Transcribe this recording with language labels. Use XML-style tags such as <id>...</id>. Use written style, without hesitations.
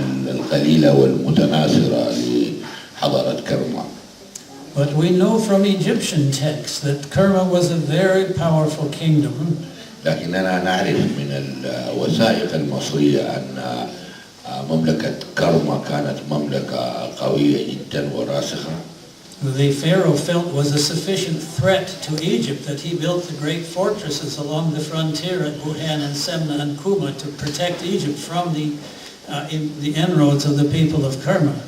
<ar>القليلة والمتناثرة لحضارة كرما.</ar> <en>But we know from Egyptian texts that Kerma was a very powerful kingdom.</en> <ar>لكننا نعرف من الوثائق المصرية أن مملكة كرما كانت مملكة قوية جدا وراسخة.</ar> <en>The Pharaoh felt was a sufficient threat to Egypt that he built the great fortresses along the frontier at Buhan and Semna and Kuma to protect Egypt from the inroads of the people of Kerma.</en>